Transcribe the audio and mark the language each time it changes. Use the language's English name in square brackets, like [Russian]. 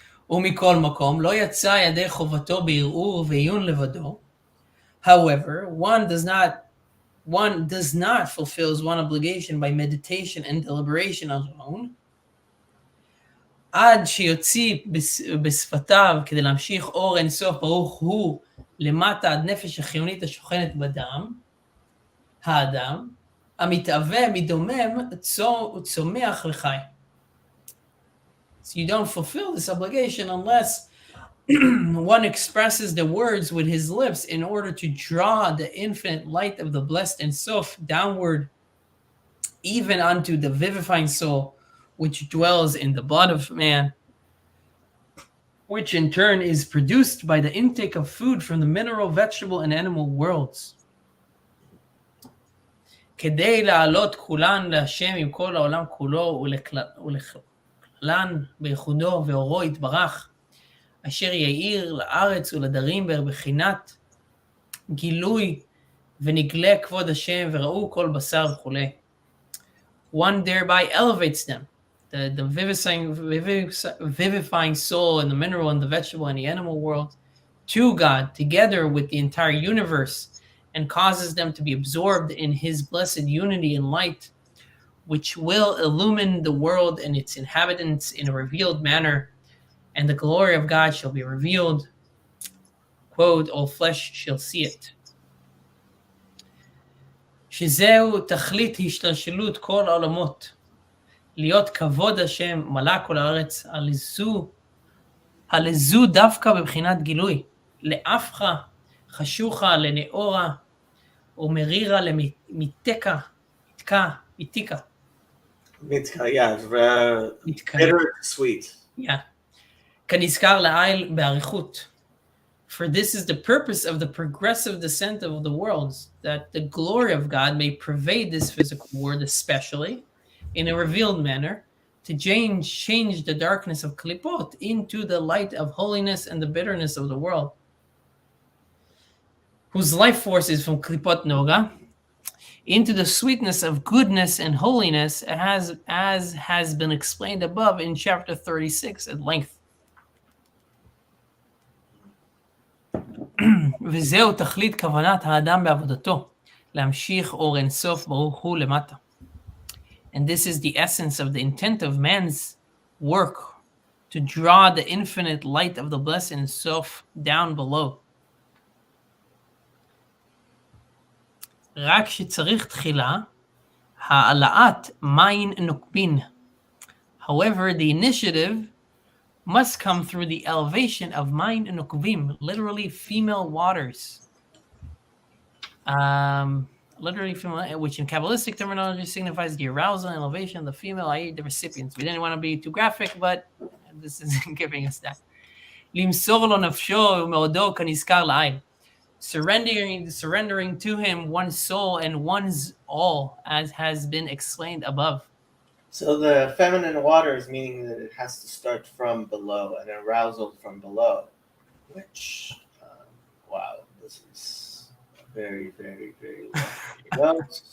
[Hebrew] ומכל מקום, לא יצא ידי חובתו בערעור ועיון לבדו. [English] However, one does not fulfill his one obligation by meditation and deliberation alone. [Hebrew] עד שיוציא בשפתיו כדי להמשיך אור אינסוף ברוך הוא למטה עד נפש החיונית השוכנת בדם, האדם, המתהווה מדומם צומח וחי. [English] So you don't fulfill this obligation unless one expresses the words with his lips in order to draw the infinite light of the blessed Ein Sof downward, even unto the vivifying soul, which dwells in the blood of man, which in turn is produced by the intake of food from the mineral, vegetable, and animal worlds. [Hebrew] כדי לעלות כולן להשם עם כל העולם כולו ולכללן בייחודו ואורו יתברך, אשר יאיר לארץ ולדרים בבחינת גילוי ונגלה כבוד השם וראו כל בשר וכו'. [English] One thereby elevates them, the vivifying soul and the mineral and the vegetable and the animal world, to God together with the entire universe, and causes them to be absorbed in his blessed unity and light, which will illumine the world and its inhabitants in a revealed manner, and the glory of God shall be revealed. Quote, all flesh shall see it. [Hebrew] שזהו תכלית השתלשלות כל העולמות, להיות כבוד השם מלא כל הארץ, הלזו דווקא בבחינת גילוי, לאפחה, חשוכה, לנאורה, ומרירה למיתקה, מיתיקה. [English] Mitka, yeah, bitter, sweet. [Hebrew] Yeah. כנזכר לעיל באריכות. [English] For this is the purpose of the progressive descent of the worlds, that the glory of God may pervade this physical world, especially in a revealed manner, to change the darkness of klipot into the light of holiness and the bitterness of the world, whose life force is from klipot noga, into the sweetness of goodness and holiness, as has been explained above in chapter 36 at length. [Hebrew] וזהו תכלית כוונת האדם בעבודתו, להמשיך אור אין סוף ברוך הוא למטה. [English] And this is the essence of the intent of man's work, to draw the infinite light of the blessed Ein Sof down below. [Hebrew] רק שצריך תחילה העלאת מים נוקבין. [English] However, the initiative must come through the elevation of מים נוקבים, literally female waters. Literally female, which in Kabbalistic terminology signifies the arousal and elevation of the female, i.e. the recipients. We didn't want to be too graphic, but this is giving us that. [Hebrew] למסור לו נפשו ומאודו כנזכר לעיל. [English] Surrendering to him one's soul and one's all, as has been explained above. So the feminine waters, meaning that it has to start from below, an arousal from below, which, wow, this is very, very, very long.